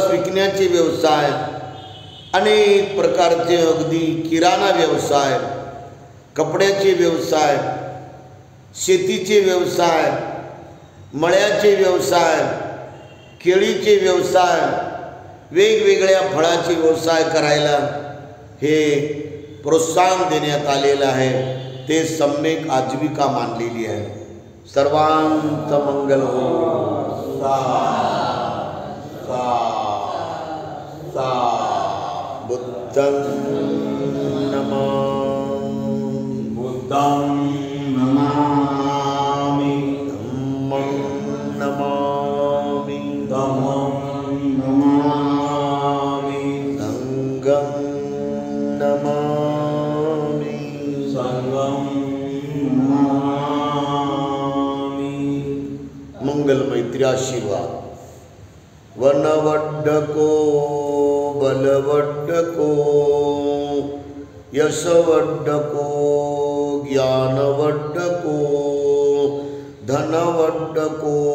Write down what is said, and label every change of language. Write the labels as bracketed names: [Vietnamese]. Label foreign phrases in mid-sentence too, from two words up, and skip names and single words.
[Marathi] विकण्याचे व्यवसाय, अनेक प्रकारचे अगदी किराणा व्यवसाय, कपड्याचे व्यवसाय, शेतीचे व्यवसाय, मळ्याचे व्यवसाय, केळीचे व्यवसाय, वेगवेगळ्या फळाचे व्यवसाय करायला हे प्रोत्साहन देण्यात आलेलं आहे. ते सम्यक आजीविका मानलेली आहे. सर्वांचं मंगल हो. [Pali] बुद्धं नमामि, बुद्धं नमामि, धम्मं नमामि, धम्मं नमामि, संघं नमामि, संघं नमामि. [Marathi] मंगल मैत्री आशीर्वाद. [Pali] वनवड्डको बलवड्डको यशवड्डको ज्ञानवड्डको धनवड्डको